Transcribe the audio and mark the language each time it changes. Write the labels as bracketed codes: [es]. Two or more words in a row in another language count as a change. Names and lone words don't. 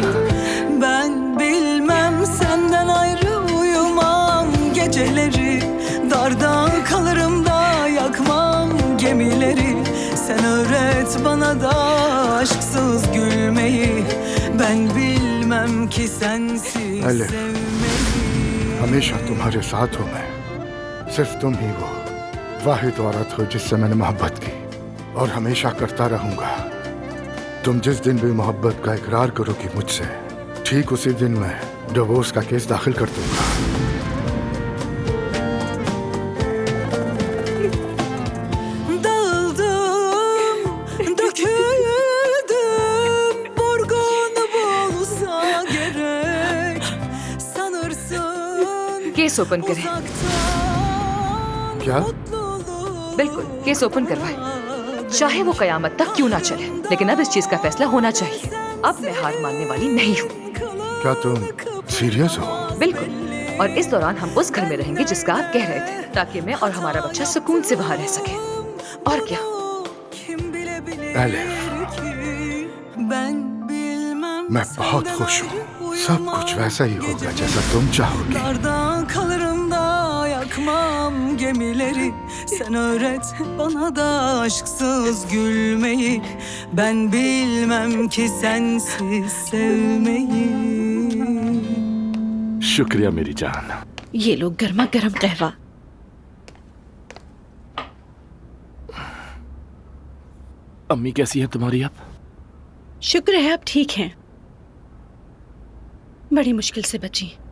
[tr] Ben bilmem, senden ayrı uyumam geceleri. Darda kalırım da yakmam gemileri. Sen öğret bana da aşksız gülmeyi. Ben bilmem ki sensiz एलिफ, sevmeyi. [hi] हमेशा तुम्हारे साथ हूँ मैं। सिर्फ तुम ही वो वाहिद औरत हो जिससे मैंने मोहब्बत की और हमेशा करता रहूंगा। तुम जिस दिन भी मोहब्बत का इकरार करोगी मुझसे, ठीक उसी दिन मैं डिवोर्स का केस दाखिल कर दूंगा। [tr] Dağıldım, döküldüm, vurgun bulsa gerek. Sanırsın [en] case open [hi] करें। [tr] uzaktan [hi] क्या? [tr] mutluluğum. [hi] बिल्कुल, [en] case open [hi] करवाएं। चाहे वो कयामत तक क्यों ना चले, लेकिन अब इस चीज का फैसला होना चाहिए। अब मैं हार मानने वाली नहीं हूँ। क्या तुम सीरियस हो? बिल्कुल। और इस दौरान हम उस घर में रहेंगे जिसका आप कह रहे थे, ताकि मैं और हमारा बच्चा सुकून से बाहर रह सके। और क्या? [tr] Kim bilebilir एलिफ, ki? Ben bilmem, [hi] मैं बहुत [tr] senden [hi] खुश हूँ। [tr] ayrı [hi] सब [tr] uyumam [hi] कुछ वैसा ही होगा [tr] geceleri. [hi] जैसा तुम चाहोगी। [tr] Darda kalırım da yakmam gemileri. Sen öğret bana da aşksız gülmeyi. Ben bilmem ki sensiz sevmeyi. [hi] शुक्रिया मेरी जान। ये लो गर्मा गर्म कहवा। अम्मी कैसी है तुम्हारी अब? शुक्र है आप ठीक हैं। बड़ी मुश्किल से बची।